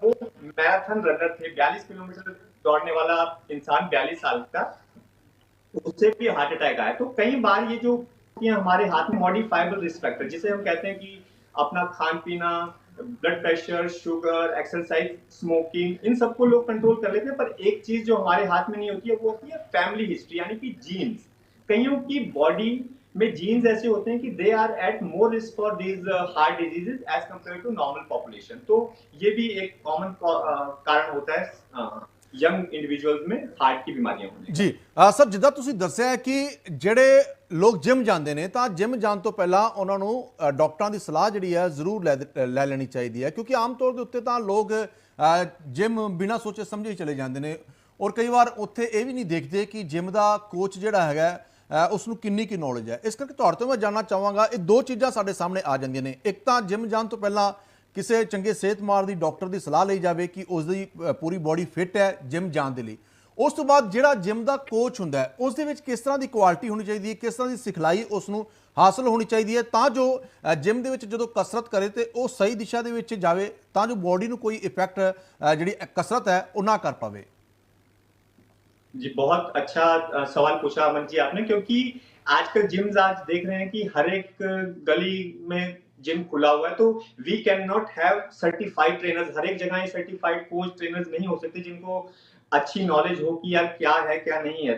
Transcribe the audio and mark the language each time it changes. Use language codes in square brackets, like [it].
[hi] वो marathon runner थे, 42 kilometre दौड़ने वाला इंसान, 42 साल का, उससे भी हार्ट अटैक आया। तो कई बार ये जो हमारे हाथ में मॉडिफाइबल रिस्क फैक्टर जिसे हम कहते हैं कि अपना खान पीना, blood pressure, sugar, exercise, smoking, इन सबको लोग कंट्रोल कर लेते हैं, पर एक चीज जो हमारे हाथ में नहीं होती है वो होती है फैमिली हिस्ट्री, यानी कि जीन्स। कईयों की बॉडी में जीन्स ऐसे होते हैं कि [en] They are at more risk for these heart diseases as compared to normal population. [hi] तो ये भी एक कॉमन कारण होता है यंग इंडिविजुअल्स में हार्ट की बीमारियां होने [pa] ਜੀ ਸਰ, ਜਿੱਦਾਂ ਤੁਸੀਂ ਦੱਸਿਆ ਕਿ ਜਿਹੜੇ ਲੋਕ ਜਿਮ ਜਾਂਦੇ ਨੇ ਤਾਂ ਜਿਮ ਜਾਣ ਤੋਂ ਪਹਿਲਾਂ ਉਹਨਾਂ ਨੂੰ ਡਾਕਟਰਾਂ ਦੀ ਸਲਾਹ ਜਿਹੜੀ ਹੈ ਜ਼ਰੂਰ ਲੈ ਲੈਣੀ ਚਾਹੀਦੀ ਹੈ, ਕਿਉਂਕਿ ਆਮ ਤੌਰ ਦੇ ਉੱਤੇ ਤਾਂ ਲੋਕ ਜਿਮ ਬਿਨਾਂ ਸੋਚੇ ਸਮਝੇ ਹੀ ਚਲੇ ਜਾਂਦੇ ਨੇ ਔਰ ਕਈ ਵਾਰ ਉੱਥੇ ਇਹ ਵੀ ਨਹੀਂ ਦੇਖਦੇ ਕਿ ਜਿਮ ਦਾ ਕੋਚ ਜਿਹੜਾ ਹੈਗਾ ਉਸ ਨੂੰ ਕਿੰਨੀ ਕੀ ਨੌਲੇਜ ਹੈ। ਇਸ ਕਰਕੇ ਤੁਹਾਡੇ ਤੋਂ ਮੈਂ ਜਾਣਨਾ ਚਾਹਾਂਗਾ, ਇਹ ਦੋ ਚੀਜ਼ਾਂ ਸਾਡੇ ਸਾਹਮਣੇ ਆ ਜਾਂਦੀਆਂ ਨੇ। ਇੱਕ ਤਾਂ ਜਿਮ ਜਾਣ ਤੋਂ ਪਹਿਲਾਂ ਕਿਸੇ ਚੰਗੇ ਸਿਹਤਮਾਰ ਦੀ ਡਾਕਟਰ ਦੀ ਸਲਾਹ ਲਈ ਜਾਵੇ ਕਿ ਉਸ ਦੀ ਪੂਰੀ ਬੋਡੀ ਫਿੱਟ ਹੈ ਜਿਮ ਜਾਣ ਦੇ ਲਈ। ਉਸ ਤੋਂ ਬਾਅਦ ਜਿਹੜਾ ਜਿਮ ਦਾ ਕੋਚ ਹੁੰਦਾ ਹੈ ਉਸ ਦੇ ਵਿੱਚ ਕਿਸ ਤਰ੍ਹਾਂ ਦੀ ਕੁਆਲਿਟੀ ਹੋਣੀ ਚਾਹੀਦੀ ਹੈ, ਕਿਸ ਤਰ੍ਹਾਂ ਦੀ ਸਿਖਲਾਈ ਉਸ ਨੂੰ ਹਾਸਲ ਹੋਣੀ ਚਾਹੀਦੀ ਹੈ ਤਾਂ ਜੋ ਜਿਮ ਦੇ ਵਿੱਚ ਜਦੋਂ ਕਸਰਤ ਕਰੇ ਤੇ ਉਹ ਸਹੀ ਦਿਸ਼ਾ ਦੇ ਵਿੱਚ ਜਾਵੇ, ਤਾਂ ਜੋ ਬੋਡੀ ਨੂੰ ਕੋਈ ਇਫੈਕਟ ਜਿਹੜੀ ਕਸਰਤ ਹੈ ਉਹ ਨਾ ਕਰ ਪਾਵੇ। [hi] जी, बहुत अच्छा सवाल पूछा अमन जी आपने, क्योंकि आजकल जिम्स आज देख रहे हैं कि हर एक गली में जिम खुला हुआ है। तो [en] we can not have certified trainers, [hi] हर एक जगह सर्टिफाइड कोच ट्रेनर्स नहीं हो सकते जिनको अच्छी नॉलेज हो कि यार क्या है क्या नहीं है।